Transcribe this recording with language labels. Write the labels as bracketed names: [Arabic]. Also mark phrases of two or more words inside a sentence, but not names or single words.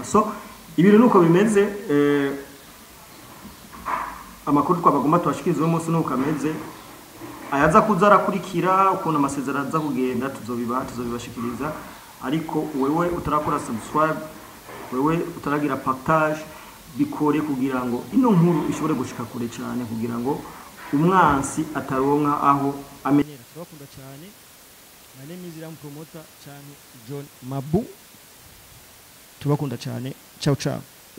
[Rundi] So ibintu nuko bimeze, amakuru twabagomba twashikiriza uwo munsi nuko ameze, ayaza kuzarakurikira ukuntu amasezerano aza kugenda tuzobibashikiriza. Ariko wewe utarakora subscribe, wewe utaragira partage, bikore kugira ngo ino nkuru ishobore gushika kure cyane, kugira ngo umwansi ataronka aho amenyera. Twakunda cyane. [English] My name is [Rundi] Ram Promoter cyane John Mabu, tubakunda cyane. [Italian] Ciao ciao.